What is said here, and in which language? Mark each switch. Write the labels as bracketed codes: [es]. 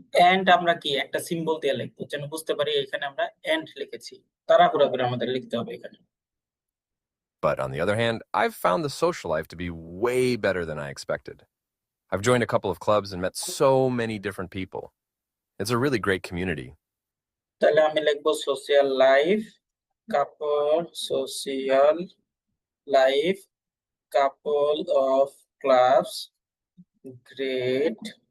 [bn] And আমরা কি একটা সিম্বল দিয়ে লিখবো যেন বুঝতে পারি এখানে আমরা এন্ড লিখেছি তাড়াহুড়া করে আমাদের লিখতে হবে এখানে [en] But on the other hand, I've found the social life to be way better than I expected. I've joined a couple of clubs and met so many different people. It's a really great community. [bn] তাহলে আমি লিখবো social life couple social life [en] couple of clubs great